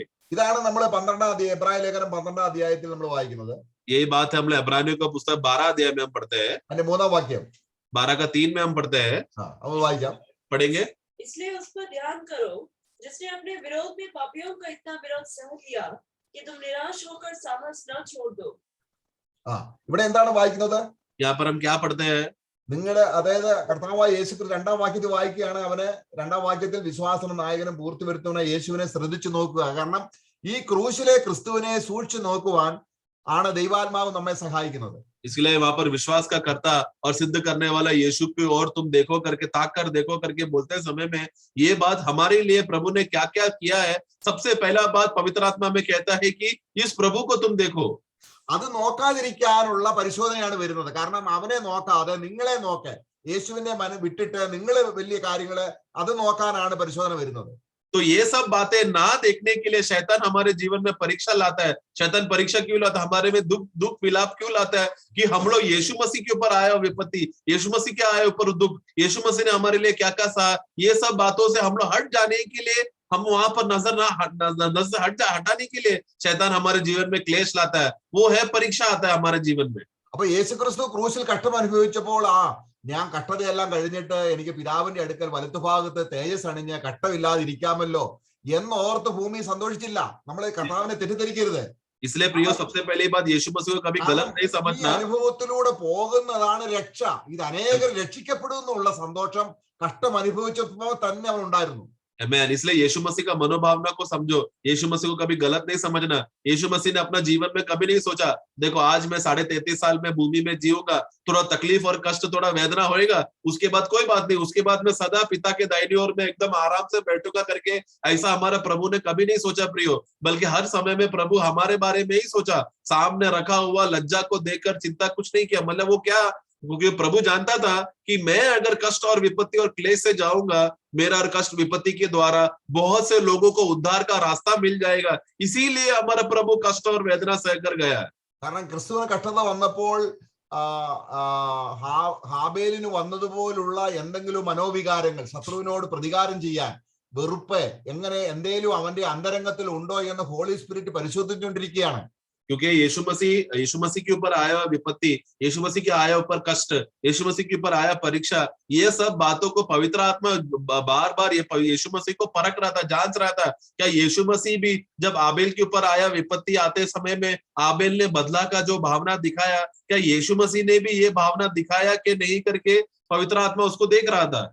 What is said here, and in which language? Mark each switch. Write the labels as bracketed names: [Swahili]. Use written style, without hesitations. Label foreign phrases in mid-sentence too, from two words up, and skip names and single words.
[Malayalam] ഇതാണ് നമ്മൾ 12-ാം അധ്യായം, എബ്രായ ലേഖനം 12-ാം അധ്യായത്തിൽ നമ്മൾ വായിക്കുന്നത്. [Hindi] यही बात है, हम लोग इब्रानियों का पुस्तक 12 अध्याय में हम पढ़ते हैं, [Malayalam] അതിന്റെ 3-ാം വാക്യം [Hindi] 12 का 3 में हम पढ़ते हैं. [Malayalam] നമ്മൾ വായിക്കാം, [Hindi] पढ़ेंगे. इसलिए उस पर ध्यान करो जिसने अपने विरोध में पापियों का इतना विरोध सह लिया कि तुम निराश होकर साहस न छोड़ दो. [Malayalam] ഇവിടെ എന്താണ് വായിക്കുന്നത്? [Hindi] यहाँ पर हम क्या पढ़ते हैं? [Malayalam] നിങ്ങളുടെ, അതായത് കർത്താവായ യേശുക്രിസ്തു 2-ാം വാക്യത്തിൽ വായിക്കുകയാണ്, അവന് 2-ാം വാക്യത്തിൽ വിശ്വാസനും നായകനും പൂർത്തി വരുത്തുന്ന യേശുവിനെ ശ്രദ്ധിച്ചു നോക്കുക. കാരണം ഈ ക്രൂശിലെ ക്രിസ്തുവിനെ സൂക്ഷിച്ചു നോക്കുവാൻ ആണ് ദൈവാത്മാവ് നമ്മെ സഹായിക്കുന്നത്. [Hindi] इसलिए वहां पर विश्वास का कर्ता और सिद्ध करने वाला यीशु की ओर तुम देखो करके, ताक कर देखो करके बोलते समय में ये बात हमारे लिए प्रभु ने क्या क्या किया है, सबसे पहला बात पवित्र आत्मा में कहता है कि इस प्रभु को तुम देखो. [Malayalam] അത് നോക്കാതിരിക്കാനുള്ള പരിശോധനയാണ് വരുന്നത്. കാരണം അവനെ നോക്കാതെ നിങ്ങളെ നോക്ക്, യേശുവിനെ വിട്ടിട്ട് നിങ്ങളെ വലിയ കാര്യങ്ങള് അത് നോക്കാനാണ് പരിശോധന വരുന്നത്. [Hindi] तो ये सब बातें ना देखने के लिए शैतान हमारे जीवन में परीक्षा लाता है. शैतान परीक्षा क्यों लाता है? हमारे में दुख विलाप क्यों लाता है? कि हम लोग यीशु मसीह के ऊपर आया विपत्ति, यीशु मसीह के आया ऊपर दुख, यीशु मसीह ने हमारे लिए क्या क्या सहा, ये सब बातों से हम लोग हट जाने के लिए, हम वहां पर नजर हटाने के लिए शैतान हमारे जीवन में क्लेश लाता है. वो है परीक्षा आता है हमारे जीवन में. [Malayalam] അപ്പൊ യേശുക്രിസ്തു ക്രൂശിൽ കഷ്ടം അനുഭവിച്ചപ്പോൾ ഞാൻ കഷ്ടതയെല്ലാം കഴിഞ്ഞിട്ട് എനിക്ക് പിതാവിന്റെ അടുക്കൽ വലത്തുഭാഗത്ത് തേജസ് അണിഞ്ഞ് കഷ്ടമില്ലാതിരിക്കാമല്ലോ എന്നോർത്ത് ഭൂമി സന്തോഷിച്ചില്ല. നമ്മളെ കർത്താവിനെ തെറ്റിദ്ധരിക്കരുത്. [Hindi] इसलिए प्रियो, सबसे पहली बात, यीशु मसीह को कभी गलत नहीं समझना. [Malayalam] അനുഭവത്തിലൂടെ പോകുന്നതാണ് രക്ഷ. ഇത് അനേകർ രക്ഷിക്കപ്പെടുന്നുള്ള സന്തോഷം കഷ്ടം അനുഭവിച്ചപ്പോൾ തന്നെ അവൻ ഉണ്ടായിരുന്നു. Amen. [Hindi] इसलिए यीशु मसीह का मनोभावना को समझो, यीशु मसीह को कभी गलत नहीं समझना. यीशु मसीह ने अपना जीवन में कभी नहीं सोचा देखो आज मैं 33.5 साल में भूमि में जीऊंगा, थोड़ा तकलीफ और कष्ट, थोड़ा वेदना होएगा, उसके बाद कोई बात नहीं, उसके बाद मैं सदा पिता के दाहिनी ओर में एकदम आराम से बैठूंगा करके, ऐसा हमारा प्रभु ने कभी नहीं सोचा प्रियो. बल्कि हर समय में प्रभु हमारे बारे में ही सोचा, सामने रखा हुआ लज्जा को देखकर चिंता कुछ नहीं किया. मतलब वो क्या, क्योंकि प्रभु जानता था कि मैं अगर कष्ट और विपत्ति और क्लेश से जाऊंगा, मेरा और कष्ट विपत्ति के द्वारा बहुत से लोगों को उद्धार का रास्ता मिल जाएगा. इसीलिए हमारा प्रभु कष्ट और वेदना सहकर गया. [Malayalam] കാരണം ക്രിസ്തുവിന് കഷ്ടത വന്നപ്പോൾ ഹാബേലിന് വന്നതുപോലുള്ള എന്തെങ്കിലും മനോവികാരങ്ങൾ, ശത്രുവിനോട് പ്രതികാരം ചെയ്യാൻ വെറുപ്പ്, എങ്ങനെ എന്തേലും അവന്റെ അന്തരംഗത്തിൽ ഉണ്ടോ എന്ന് [English] Holy Spirit [Malayalam] പരിശോധിച്ചുകൊണ്ടിരിക്കുകയാണ്. [Hindi] क्योंकि यीशु मसीह के ऊपर आया विपत्ति, यीशु मसीह के आया ऊपर कष्ट, यीशु मसीह के ऊपर आया परीक्षा, ये सब बातों को पवित्र आत्मा बार बार ये यीशु मसीह को परख रहा था, जांच रहा था. क्या यीशु मसीह भी जब आबेल के ऊपर आया विपत्ति आते समय में आबेल ने बदला का जो भावना दिखाया, क्या यीशु मसीह ने भी ये भावना दिखाया कि नहीं करके पवित्र आत्मा उसको देख रहा था.